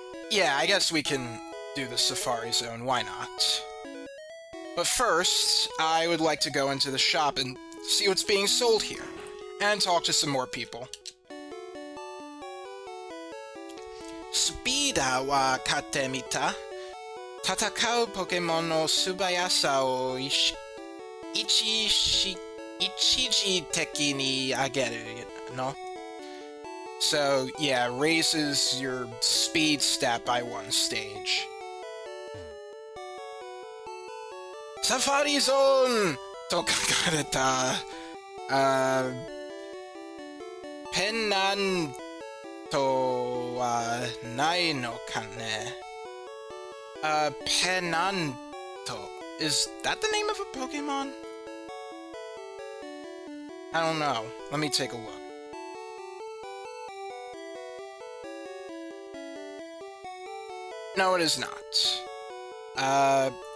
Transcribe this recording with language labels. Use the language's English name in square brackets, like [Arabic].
[English] yeah, I guess we can do the Safari Zone, why not? But first, I would like to go into the shop and see what's being sold here, and talk to some more people. [Japanese] スピーダーは買ってみた。戦うポケモンの素早さを一時的に上げるの。 [English] So, yeah, raises your speed stat by one stage. Safari Zone! [Japanese] と書かれた、ペナントはないのかね。 Penanto. [English] Is that the name of a Pokemon? I don't know. Let me take a look. No, it is not.